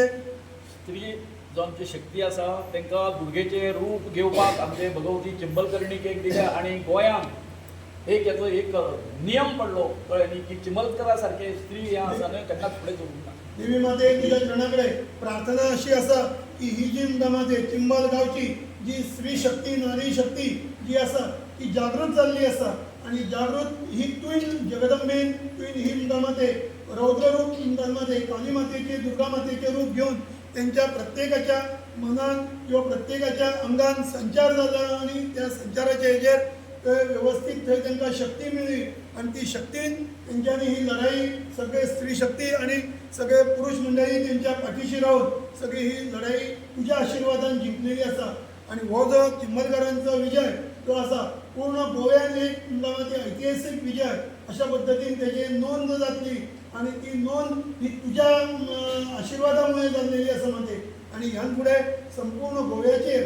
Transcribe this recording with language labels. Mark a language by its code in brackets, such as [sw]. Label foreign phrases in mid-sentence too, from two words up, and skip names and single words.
[kok] स्त्री जो आमची शक्ती आसा तांकां दुर्गेचें रूप घेवपाक आमचे भगवती चिंबलकर्णीक एक दिल्या आणि गोंयांत एक हेचो एक नियम पडलो कळ्ळें न्ही की चिंबलकरा सारके स्त्री हें आसा न्हय केन्नाच फुडें चलूंक ना देवी माते तुझ्या चरणाकडे प्रार्थना अशी आसा की ही जी माते चिंबल गावची जी स्त्री शक्ती नारी शक्ती जी आसा ती जागृत जाल्ली आसा आणि जागृत ही तुवें जगदंबेन तुवें ही माते रौद्ररूप माते काली मातेचे दुर्गा मातेचे रूप घेऊन त्यांच्या प्रत्येकाच्या मनात किंवा प्रत्येकाच्या अंगान संचार झाला आणि त्या संचाराच्या हेजेर व्यवस्थित थंय तांकां शक्ती मेळ्ळी आणि ती शक्तीन तेंच्यांनी ही लढाई सगळे स्त्री शक्ती आणि सगळे पुरुष मंडळी त्यांच्या पाठीशी राहून सगळी ही लढाई तुझ्या आशीर्वादान जिंकलेली आसा आणि हो जो चिंबलकरांचा विजय जो आसा पूर्ण गोव्यान एक म्हणटा ऐतिहासीक विजय अशा पद्दतीन तेजी नोंद जातली आणि ती नोंद ही तुझ्या आशीर्वादामुळे जाल्लेली आसा माते आणि ह्यान फुडें संपूर्ण गोव्याचेर